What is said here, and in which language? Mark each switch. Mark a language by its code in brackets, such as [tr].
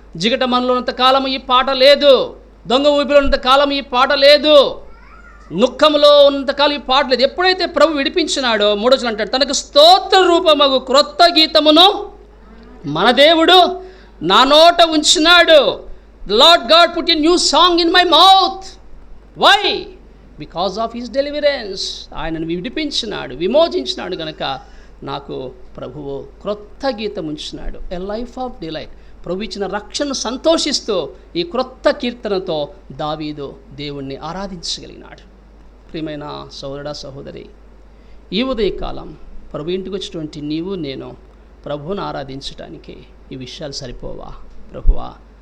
[te] జిగట మనలో ఉన్నంత కాలం ఈ పాట లేదు, దొంగ ఊపిలో ఉన్నంత కాలం ఈ పాట లేదు, దుఃఖంలో ఉన్నంతకాలం ఈ పాట లేదు. ఎప్పుడైతే ప్రభు విడిపించినాడో 3వ వచనం అంటాడు, తనకు స్తోత్ర రూపమగు క్రొత్త గీతమును మన దేవుడు నా నోట ఉంచినాడు. [en] The Lord God put a new song in my mouth. Why? Because of His deliverance. [te] ఆయనను విడిపించినాడు, విమోచించినాడు గనక నాకు ప్రభువు క్రొత్త గీతం ఉంచినాడు. [en] A life of delight. [te] ప్రభు ఇచ్చిన రక్షణను సంతోషిస్తూ ఈ క్రొత్త కీర్తనతో దావీదు దేవుణ్ణి ఆరాధించగలిగినాడు. ప్రియమైన సోదరుడా, సహోదరి, ఈ ఉదయకాలం ప్రభు ఇంటికి వచ్చినటువంటి నీవు నేను ప్రభువును ఆరాధించడానికి ఈ విషయాలు సరిపోవా? ప్రభువా